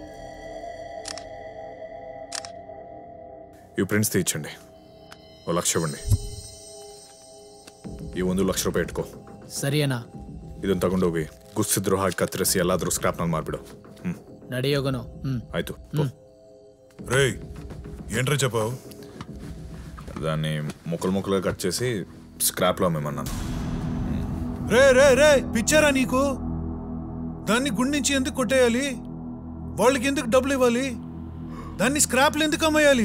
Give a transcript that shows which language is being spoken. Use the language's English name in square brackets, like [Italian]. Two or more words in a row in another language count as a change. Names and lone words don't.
[Telugu] ఈ ప్రింట్స్ తీయించండి. 1 లక్ష ఇవ్వండి. [Kannada] ಈ 1 ಲಕ್ಷ ರೂಪಾಯಿ ಇಟ್ಕೋ. ಸರಿ ಅಣ್ಣ. ಇದನ್ನ ತಗೊಂಡೋಗಿ ಗುಸ್ಸಿದ್ರು ಹಾಕಿ ಕತ್ತರಿಸಿ ಎಲ್ಲಾದ್ರೂ ಸ್ಕ್ರಾಪ್ನಲ್ಲಿ ಮಾರ್ಬಿಡು. ನಡೆಯೋಗನು. ಆಯ್ತು. [Telugu] రే ఏంట్రా చెప్పావు? దాన్ని ముక్కలుగా కట్ చేసి స్క్రాప్లో అమ్మేమన్నాను. రే రే రే పిచ్చారా నీకు? దాన్ని గుండె నుంచి ఎందుకు కొట్టేయాలి? వాళ్ళకి ఎందుకు డబ్బులు ఇవ్వాలి? దాన్ని స్క్రాప్లు ఎందుకు అమ్మేయాలి?